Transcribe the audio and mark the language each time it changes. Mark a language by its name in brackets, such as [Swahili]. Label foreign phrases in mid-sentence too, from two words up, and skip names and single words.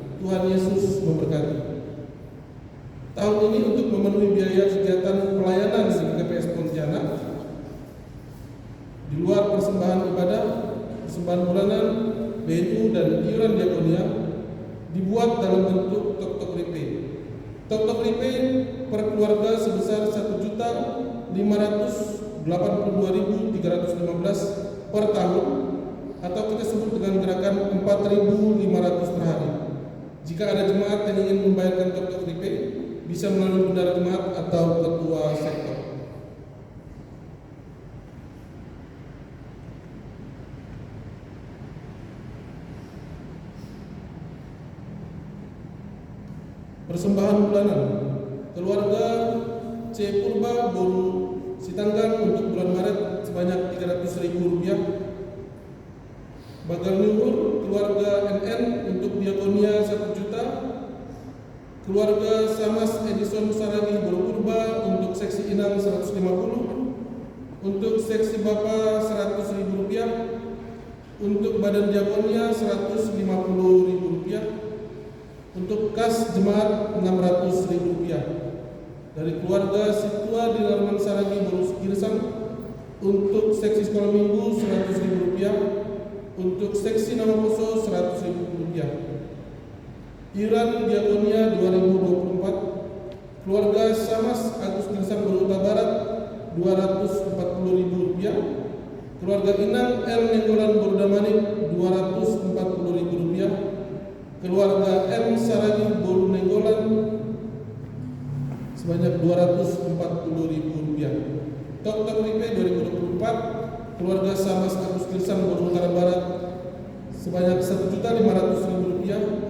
[Indonesian] Tuhan Yesus memberkati. Tahun ini untuk memenuhi biaya kegiatan pelayanan di GPS Pontianak, di luar persembahan ibadah, persembahan bulanan, BNU, dan iuran diakonia, dibuat dalam bentuk tok-tok ripe. Tok-tok ripe per keluarga sebesar 1.882.315 per tahun, atau kita sebut dengan gerakan 4.500 per hari. Jika ada jemaat yang ingin membayarkan tok-tok ripe, bisa melalui bendara jemaat atau ketua sektor. Persembahan bulanan keluarga C. Purba Boru Sitanggang untuk bulan Maret sebanyak Rp300.000. Bagal Luhur keluarga NN untuk diakonia 1 juta. Keluarga Samas Edison Saragi Boru Purba untuk Seksi Inang 150. Untuk Seksi Bapa Rp100.000. Untuk Badan Diakonia Rp150.000. Untuk kas jemaat Rp600.000. Dari keluarga Situa di Darman Saragi Borus Girsang untuk Seksi Sekolah Minggu Rp100.000. Untuk Seksi Nama Poso Rp100.000. Iuran Diakonia 2024, keluarga Samas Agus Girsang Beruta Barat Rp240.000. Keluarga Inang L. Nenggolan Bordamanik Rp240.000. Keluarga M. Saragi Boru Nenggolan sebanyak Rp240.000. Tok-tok ripe 2024, keluarga Samas Agus Girsang Boru Utara Barat sebanyak Rp1.500.000.